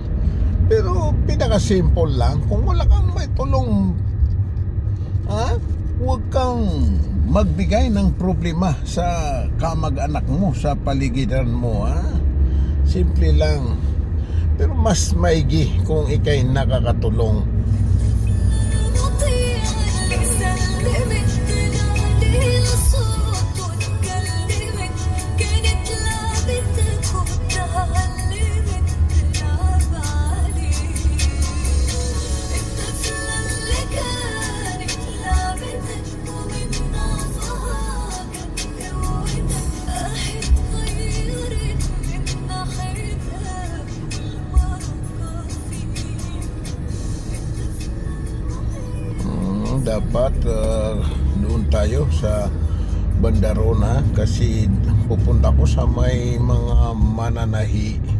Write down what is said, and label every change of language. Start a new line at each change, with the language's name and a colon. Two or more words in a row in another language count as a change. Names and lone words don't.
Filipino: Pero pinaka-simple lang, kung wala kang may tulong, huwag kang magbigay ng problema sa kamag-anak mo, sa paligiran mo. Simple lang. Pero mas maigi kung ikay nakakatulong.
Arabic: نطيع اللي سلمت عليه الصوت واتكلمت، كانت لعبتك واتعلمت تلعب عليه. الطفلة اللي كانت لعبتك ومن ضعفها كانت قوتك، راحت غيرت من ناحيتها والبركة فيك.
Filipino: Dapat doon tayo sa Bandarona kasi pupunta ko sa may mga mananahi.